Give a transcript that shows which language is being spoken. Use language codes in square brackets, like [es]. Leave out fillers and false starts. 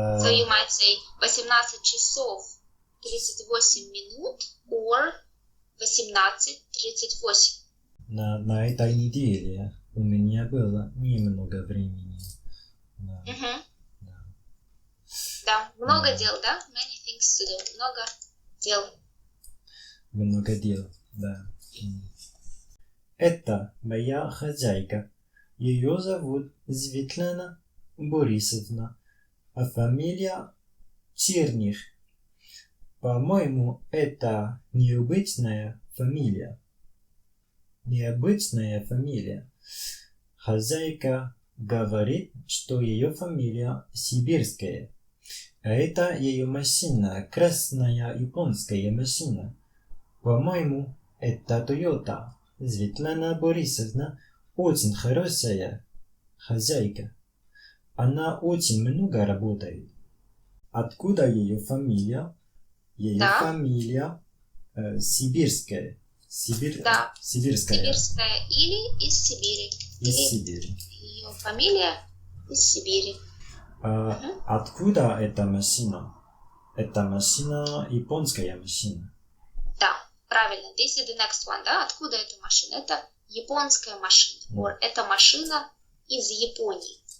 [en] so you might say [ru] 18 часов 38 минут [en] or 18:38. [ru] На этой неделе у меня было немного времени. Да, много дел, да? [en] Many things to do. [ru] Много дел. Много дел, да. Это моя хозяйка. Ее зовут Светлана Борисовна, а фамилия Черних. По-моему, это необычная фамилия. Необычная фамилия. Хозяйка говорит, что ее фамилия сибирская. А это ее машина, красная японская машина. По-моему, это Toyota. Светлана Борисовна очень хорошая хозяйка. Она очень много работает. Откуда ее фамилия? Ее фамилия сибирская. Да. Сибирская. Сибирская или из Сибири. Из Сибири. Ее фамилия из Сибири. Откуда эта машина? Это машина, японская машина. Да, правильно. [en] This is the next one, [ru] да? Откуда эта машина? Это японская машина. [en] Or [ru] это машина из Японии.